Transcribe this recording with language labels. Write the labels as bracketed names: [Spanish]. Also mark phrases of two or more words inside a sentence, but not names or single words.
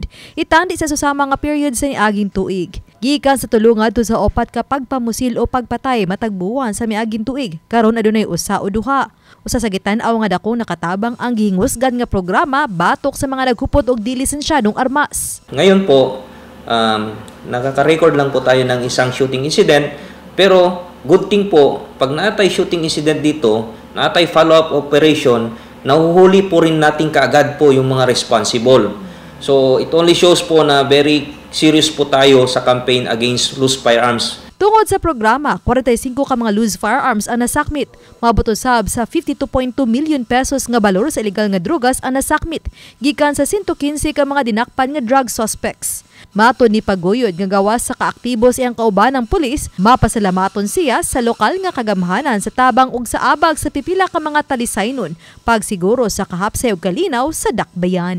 [Cebuano] Itandi sa susama nga period sa niaging tuig. Gikan sa tulo ngadto sa 4 ka pagpamusil o pagpatay matagbuwan sa miaging tuig. Karon adunay usa o duha. Usa sa gitan-aw nga dakong nakatabang ang gihingusgan nga programa batok sa mga naghupot og di lisensyadong armas. [Filipino] Ngayon po, nakaka-record lang po tayo ng isang [English] shooting incident, [Filipino] pero [English] good thing [Filipino] po, pag naatay [English] shooting incident [Filipino] dito, naatay [English] follow-up operation, [Filipino] nahuhuli po rin natin kaagad po yung mga responsible. [English] So it only shows [Filipino] po na [English] very serious [Filipino] po tayo sa [English] campaign against loose firearms. [Cebuano] Tungod sa programa, 45 ka mga [English] loose firearms [Cebuano] ang nasakmit. Maabot usab sa 52.2 million pesos nga balor sa illegal nga drugas ang nasakmit, gikan sa 115 ka mga dinakpan nga [English] drug suspects. [Cebuano] Matod ni Paguyod nga gawas sa kaaktibo siyang kauban ng pulis, mapasalamaton siya sa lokal nga kagamhanan sa tabang ug sa abag sa pipila ka mga Talisaynon, pagsiguro sa kahapsay ug kalinaw sa dakbayan.